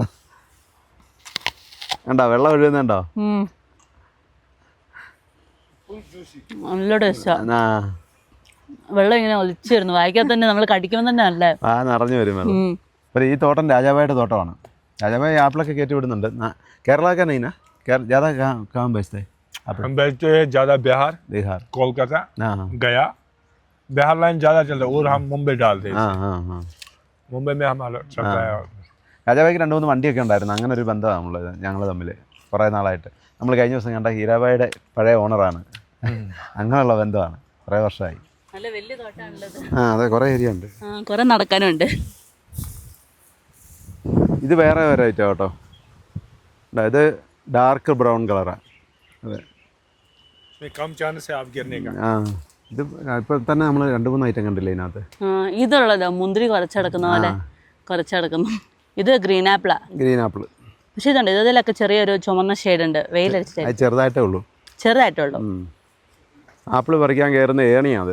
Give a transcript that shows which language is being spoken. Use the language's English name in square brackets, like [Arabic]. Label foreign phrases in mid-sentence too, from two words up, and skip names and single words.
[Malayalam] കണ്ടോ വെള്ളം ഒഴുകുന്നുണ്ടോ? നല്ല ടേസ്റ്റാ. വെള്ളം ഇങ്ങനെ ഒലിച്ചിരുന്നു വായിക്കാൻ തന്നെ. നമ്മൾ കടിക്കുമ്പോൾ തന്നെ അല്ലേ നിറഞ്ഞു വരും വെള്ളം. അപ്പോൾ ഈ തോട്ടം രാജാഭായിയുടെ തോട്ടമാണ്. രാജാഭായി ആപ്പിളൊക്കെ കയറ്റി വിടുന്നുണ്ട്. [Hindi] കേരള का नहीं ना, ज़्यादा कहाँ बेचते हैं? हम बेचते हैं ज़्यादा बिहार, कोलकाता, गया, बिहार लाइन ज़्यादा चलता है और हम मुंबई डालते हैं। मुंबई में हमारा चलता है। [Malayalam] രാജാഭായിക്ക് 2-3 വണ്ടിയൊക്കെ ഉണ്ടായിരുന്നു. അങ്ങനെ ഒരു ബന്ധമാണ് ഞങ്ങൾ തമ്മിൽ കുറേ നാളായിട്ട്. നമ്മൾ കഴിഞ്ഞ ദിവസം കണ്ട ഹീരാഭായിയുടെ പഴയ ഓണറാണ്. അങ്ങനെയുള്ള ബന്ധമാണ്. കുറേ വർഷമായി. നല്ല വലിയ തോട്ടാണുള്ളത്. അതെ, കുറേ ഏരിയ ഉണ്ട്. കുറേ നടക്കാനുണ്ട്. ഇത് വേറെ ഐറ്റം കേട്ടോ. ഇത് [English] dark brown [Malayalam] കളറാണ്. അതെ, [Hindi] कम चांस है आप गिरने का। [Malayalam] ഇത് ഇപ്പം തന്നെ നമ്മൾ 2-3 ഐറ്റം കണ്ടില്ലേ ഇതിനകത്ത്. ഇതുള്ളതോ മുന്തിരി കുറച്ചെടുക്കുന്ന പോലെ കുറച്ചെടുക്കുന്നു. ഇത് [English] green apple. green apple. [Malayalam] പക്ഷേ ഇതുണ്ട്, ഇതിലൊക്കെ ചെറിയൊരു ചുമന്ന ഷെയ്ഡ് ഉണ്ട്. വെയിലടിച്ചിട്ട് അത് ചെറുതായിട്ടേ ഉള്ളൂ. ചെറുതായിട്ടുള്ളൂ. ആപ്പിൾ പറിക്കാൻ കയറുന്ന ഏണിയാണ് അത്.